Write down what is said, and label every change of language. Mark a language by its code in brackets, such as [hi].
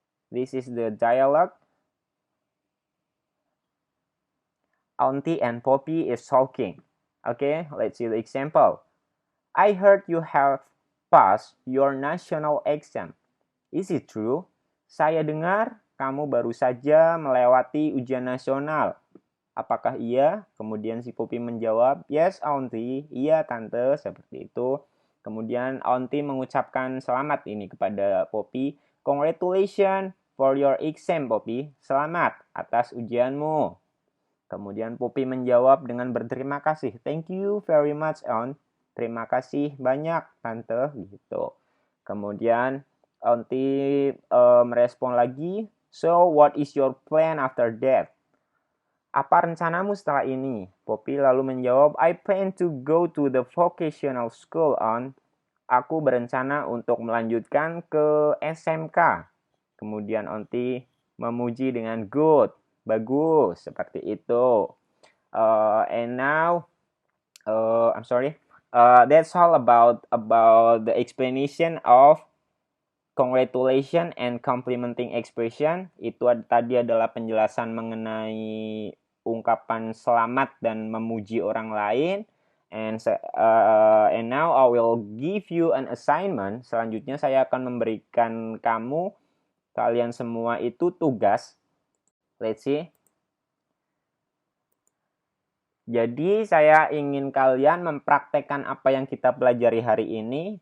[en] This is the dialogue. Auntie and Poppy is talking. Okay, let's see the example. I heard you have passed your national exam. Is it true? [id] Saya dengar kamu baru saja melewati ujian nasional. Apakah iya? Kemudian si Poppy menjawab, [en] yes auntie, [id] iya tante, seperti itu. Kemudian auntie mengucapkan selamat ini kepada Poppy. [en] Congratulations for your exam, Poppy. [id] Selamat atas ujianmu. Kemudian Poppy menjawab dengan berterima kasih. [en] Thank you very much, aunt. [id] Terima kasih banyak, tante, gitu. Kemudian auntie merespon lagi. [en] So, what is your plan after that? [id] Apa rencanamu setelah ini? Poppy lalu menjawab, [en] I plan to go to the vocational school, aunt. [id] Aku berencana untuk melanjutkan ke SMK. Kemudian auntie memuji dengan good, bagus, seperti itu. [en] And now, that's all about the explanation of congratulation and complimenting expression [id] itu tadi adalah penjelasan mengenai ungkapan selamat dan memuji orang lain. [en] And now I will give you an assignment. [id] Selanjutnya saya akan memberikan kalian semua itu tugas. [en] Let's see. [id] Jadi saya ingin kalian mempraktekkan apa yang kita pelajari hari ini.